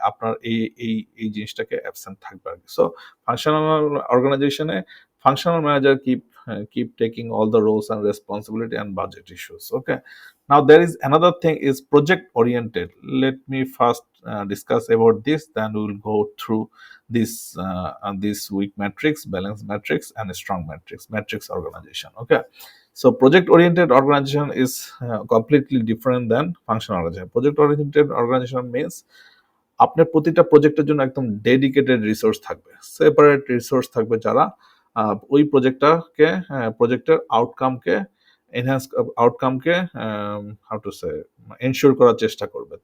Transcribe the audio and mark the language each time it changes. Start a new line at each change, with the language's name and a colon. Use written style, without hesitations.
Bangla: আপনার এই জিনিসটাকে অ্যাবসেন্ট থাকবে আর কি। সো ফাংশনাল অর্গানাইজেশনে
English: functional manager keep taking all the roles and responsibility and budget issues. Okay, now there is another thing is project oriented. Let me first discuss about this, then we will go through this weak matrix, balance matrix, and strong matrix organization. Okay, so project oriented organization is completely different than functional organization. Project oriented organization means
Bangla: আপনার প্রতিটা প্রজেক্টের জন্য একদম dedicated resource থাকবে, separate resource থাকবে যারা ওই প্রজেক্টের আউটকামকে enhance আউটকামকে how to say ensure করার চেষ্টা করবে।